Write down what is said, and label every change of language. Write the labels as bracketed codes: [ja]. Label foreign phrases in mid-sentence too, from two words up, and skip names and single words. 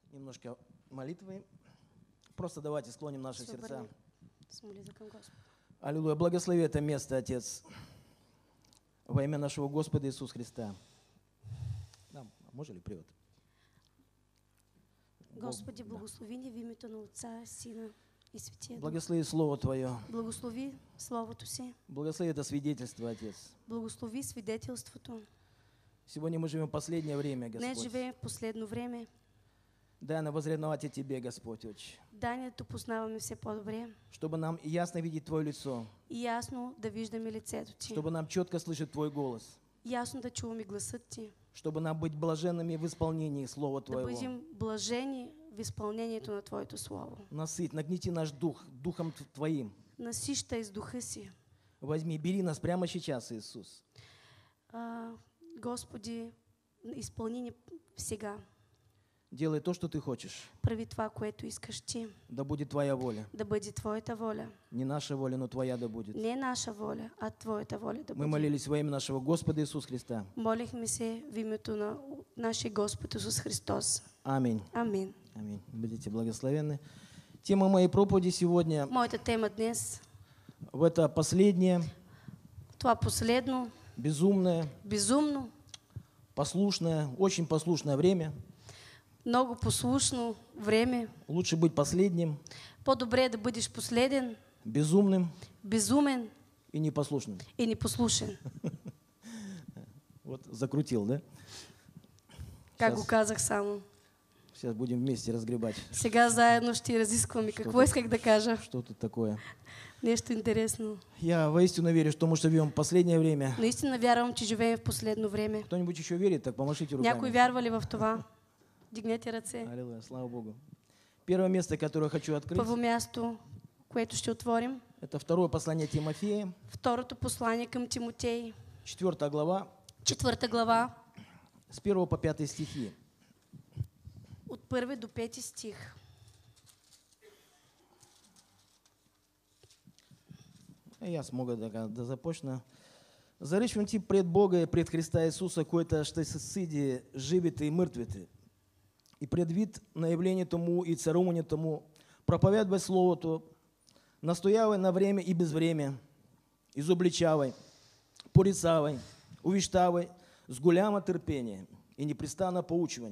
[ru] немножко молитвы. Просто давайте склоним наши сердца. Аллилуйя. Благослови это место, Отец, во имя нашего Господа Иисуса Христа. [bg] Да, може ли привод? Господи, благослови ни в името на Отца, Сина и Святия Дух. [ru] Благослови Слово Твое. [bg] Благослови Словото Си. [ru] Благослови это свидетельство, Отец. [bg] Благослови свидетелството. [ru] Сегодня мы живем в последнее время, [bg] Днес [ru] Господь. [bg] живеем в последно време. [ru] Дай нам возревновать о Тебе, Господь, [bg] Отче. Дай ни да те познаваме все по-добре. [ru] Чтобы нам ясно видеть Твое лицо. [bg] И ясно да виждаме лицето Ти. [ru] Чтобы нам четко слышать Твой голос. [bg] Ясно да чуваме гласът Ти. [ru] Чтобы нам быть блаженными в исполнении Слова [bg] Да [ru] Твоего. [bg] бъдем блажени в изпълнението на Твоето Слово. [ru] Насыть, нагнети наш дух Духом Твоим. [bg] Насищай с Духа Си. [ru] Возьми, бери нас прямо сейчас, Иисус. [bg] Господи, изпълни ни сега. [ru] Делай то, что Ты хочешь. [bg] Прави това, което искаш Ти. [ru] Да будет Твоя воля. [bg] Да бъде Твоята воля. [ru] Не наша воля, но Твоя да будет. [bg] Не наша воля, а Твоята воля да [ru] Мы [bg] бъде. [ru] молились во имя нашего Господа Иисуса Христа. [bg] Молихме се в името на нашия Господ Исус Христос. [ru] Аминь. [bg] Амин. [ru] Аминь. Будете благословенны. Тема моей проповеди сегодня [bg] Моята тема днес, [ru] в это последнее, [bg] това последно, [ru] безумное, [bg] безумно, [ru] послушное, очень послушное время. [bg] много послушно време. [ru] Лучше быть последним, [bg] По-добре е да бъдеш последен, [ru] безумным [bg] безумен [ru] и непослушным. [bg] и непослушен. [ru] Вот закрутил, да? [bg] Как го казах само. [ru] Сейчас будем вместе разгребать. [bg] Сега заедно ще разискваме. Какво исках да кажа? [ru] Что тут такое? [bg] Нещо интересно. [ru] Я воистину верю, что мы живем в последнее время. [bg] Наистина вярвам, че живеем в последно време. [ru] Кто-нибудь еще верит, так помашите [bg] Някой [ru] руками. [bg] вярва ли в това? Дигнете ръце. [ru] Аллилуйя, слава Богу. Первое место, которое хочу открыть, [bg] Първо място, което ще отворим. [ru] это второе послание Тимофея, [bg] Второто послание към Тимотей. [ru] 4 глава, [bg] 4 глава. [ru] с 1 по 5 стихи. [bg] От 1 до 5 стих. [ru] Я смогу [bg] да започна. Заречвам ти пред Бога и пред Христа Иисуса, който ще се съди живите и мъртвите. И предвид на явлението Му и царуването Му, проповядвай Словото, настоявай на време и без време, изобличавай, порицавай, увещавай с голямо търпение и непрестанно поучване.